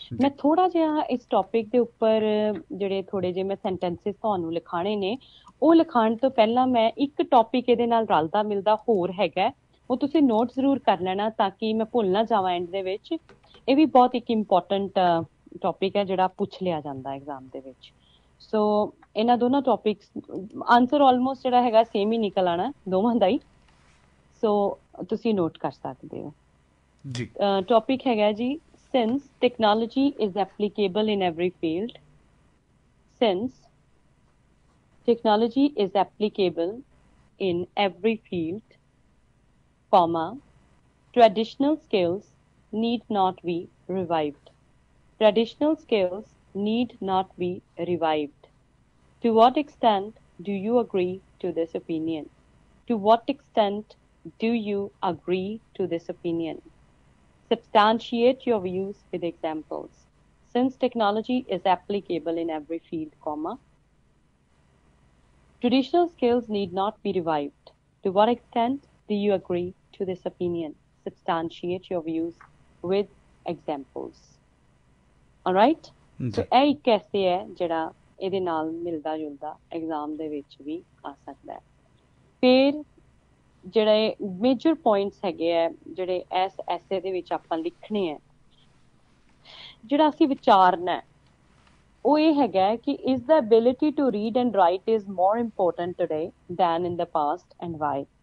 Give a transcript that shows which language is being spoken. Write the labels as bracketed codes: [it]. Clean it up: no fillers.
[pa] ਮੈਂ ਥੋੜਾ ਜਿਹਾ ਇਸ ਟੌਪਿਕ ਦੇ ਉੱਪਰ ਜਿਹੜੇ ਥੋੜੇ ਜਿਹੇ ਮੈਂ ਸੈਂਟੈਂਸਸ ਤੁਹਾਨੂੰ ਲਿਖਾਣੇ ਨੇ, ਉਹ ਲਿਖਾਉਣ ਤੋਂ ਪਹਿਲਾਂ ਮੈਂ ਇੱਕ ਟੌਪਿਕ ਇਹਦੇ ਨਾਲ ਰਲਦਾ ਮਿਲਦਾ ਹੋਰ ਹੈਗਾ, ਉਹ ਤੁਸੀਂ ਨੋਟ ਜ਼ਰੂਰ ਕਰ ਲੈਣਾ ਤਾਂ ਕਿ ਮੈਂ ਭੁੱਲ ਨਾ ਜਾਵਾਂ ਐਂਡ ਦੇ ਵਿੱਚ। ਇਹ ਵੀ ਬਹੁਤ ਇੱਕ ਇੰਪੋਰਟੈਂਟ ਟੌਪਿਕ ਹੈ ਜਿਹੜਾ ਪੁੱਛ ਲਿਆ ਜਾਂਦਾ ਐਗਜ਼ਾਮ ਦੇ ਵਿੱਚ। ਸੋ ਇਹਨਾਂ ਦੋਨਾਂ ਟੌਪਿਕਸ ਆਨਸਰ ਆਲਮੋਸਟ ਜਿਹੜਾ ਹੈਗਾ ਸੇਮ ਹੀ ਨਿਕਲ ਆਣਾ ਦੋਵਾਂ ਦਾ ਹੀ, ਸੋ ਤੁਸੀਂ ਨੋਟ ਕਰ ਸਕਦੇ ਹੋ ਜੀ। ਟੌਪਿਕ ਹੈਗਾ ਜੀ, [en] Since technology is applicable in every field, ਸਿੰਸ technology is applicable in every field, comma, traditional skills need not be revived. Traditional skills need not be revived. To what extent do you agree to this opinion? To what extent do you agree to this opinion? Substantiate your views with examples. Since technology is applicable in every field, comma, traditional skills need not be revived. To what extent do you agree to this opinion? Substantiate your views with examples. All right? [pa] So ਇਹ ਇੱਕ ਐਸੇ ਹੈ ਜਿਹੜਾ ਇਹਦੇ ਨਾਲ ਮਿਲਦਾ ਜੁਲਦਾ exam ਦੇ ਵਿੱਚ ਵੀ ਆ ਸਕਦਾ ਹੈ। ਫਿਰ ਜਿਹੜੇ ਮੇਜਰ ਪੁਆਇੰਟਸ ਹੈਗੇ ਆ ਜਿਹੜੇ ਇਸ ਐਸੇ ਦੇ ਵਿੱਚ ਆਪਾਂ ਲਿਖਣੇ ਹੈ, ਜਿਹੜਾ ਅਸੀਂ ਵਿਚਾਰਨਾ ਹੈ, ਉਹ ਇਹ ਹੈਗਾ ਕਿ [en] is the ability to read and write is more important today than in the past and why?